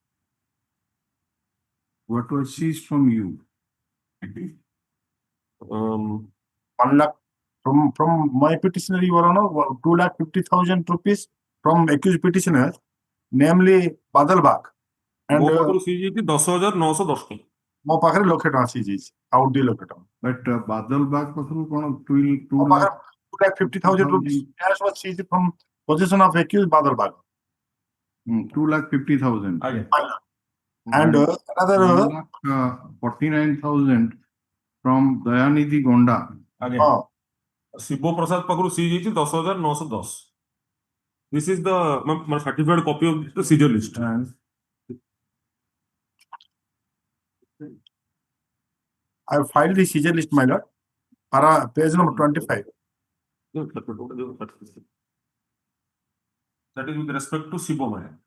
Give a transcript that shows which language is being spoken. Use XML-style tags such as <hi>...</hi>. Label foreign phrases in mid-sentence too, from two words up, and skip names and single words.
<en>What was seized from you? 1 lakh from my petitioner, Your Honor, 2,50,000 rupees from accused petitioner, namely Badalbag. And</en> <or>ମୋ ପାଖରୁ ସିଜ୍ ହେଇଛି 10,910 ଟଙ୍କା। ମୋ ପାଖରେ ଲକ୍ଷେ ଟଙ୍କା ସିଜ୍ ହେଇଛି, ଆଉ 2 ଲକ୍ଷ ଟଙ୍କା। But Badalbag ପାଖରୁ କଣ ମୋ 2 ପାଖରେ lakh</or> <en>2,50,000 rupees cash was seized from possession of accused Badalbag. 2,50,000.</en> <or>ଆଜ୍ଞା।</or> <en>And another 1,49,000 from Dayanidhi Gonda.</en> <or>ଆଜ୍ଞା। ଶିବ ପ୍ରସାଦ ପାଖରୁ ସିଜ୍ ହେଇଛି 10,910।</or> <en>This is the my certified copy of the seizure list. And I have filed the seizure list, my lord, para page number 25. That is with respect to Shibo Maya.</en>